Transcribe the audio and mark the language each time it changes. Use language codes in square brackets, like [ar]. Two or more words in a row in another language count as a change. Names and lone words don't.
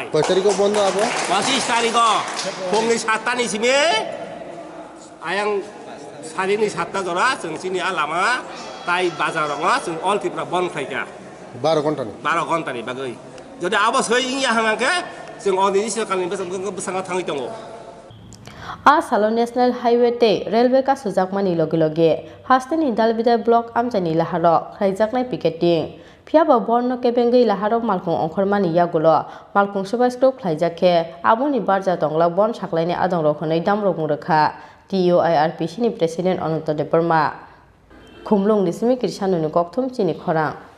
[trp] तारिखआव बन्द आबो 25 तारिखआव फुंनि 7टानि सिमे आयां सारिनि 7टा जरा जों सिनि लामा ताइ बाजाराव जों अल त्रिपुरा बन्द खायखा 12 घन्टानि बागै যদি আবো সই ইয়া হাঙ্গাকে जों अनिनि सरकारनि बेसां थाङै दङ आसालो [en] National Highway [trp] ते रेलवे का सुजाकमानी लगे लगे हास्टेनि दालबिदा ब्लक आमजानि लाहारो खायजाकनाय पिकेटिं फियाबो बर्न केबेंगै लाहारो मालखुं अंखरमानि यागुलो मालखुं सबाइस्क्रो खायजाखे आबुनि बारजा दंला बन साखलायनि आदं रखनै दामरगुं रोखा TUIRPC नि प्रेसिडेन्ट अनन्त देबबर्मा खुमलुं निसिमि किरसानुनि गक्थुम चिनि खरां